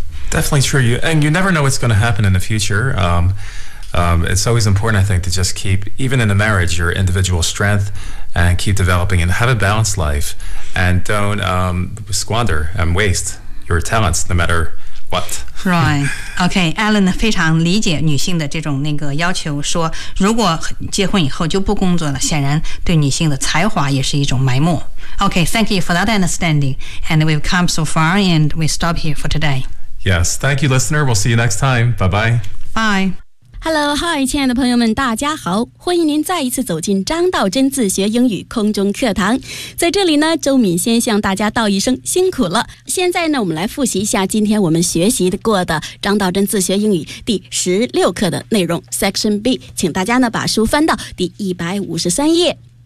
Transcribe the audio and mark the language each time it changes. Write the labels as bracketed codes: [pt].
[en] Definitely true. And you never know what's going to happen in the future. It's always important, I think, to just keep, even in a marriage, your individual strength and keep developing and have a balanced life and don't squander and waste your talents no matter... What? Right. [zh] Okay, Alan 非常理解女性的这种那个要求，说如果结婚以后就不工作了，显然对女性的才华也是一种埋没。 [en] Okay, thank you for that understanding. And we've come so far and we stop here for today. Yes, thank you, listener. We'll see you next time. Bye-bye. Bye. Hello, hi, [zh] 亲爱的朋友们，大家好，欢迎您再一次走进张道真自学英语空中课堂。在这里呢，周敏先向大家道一声辛苦了。现在呢，我们来复习一下今天我们学习过的张道真自学英语第十六课的内容 ,Section B, 请大家呢把书翻到第153页。